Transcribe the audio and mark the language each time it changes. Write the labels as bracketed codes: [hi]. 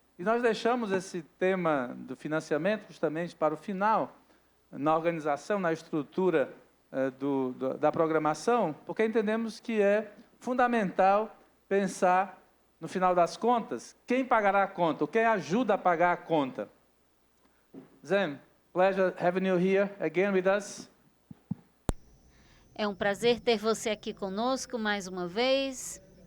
[pt] E nós deixamos esse tema do financiamento justamente para o final, na organização, na estrutura da programação, porque entendemos que é fundamental pensar, no final das contas, quem pagará a conta, ou quem ajuda a pagar a conta. [en] Zem, pleasure having you here again with us. [pt] É um prazer ter você aqui conosco mais uma vez.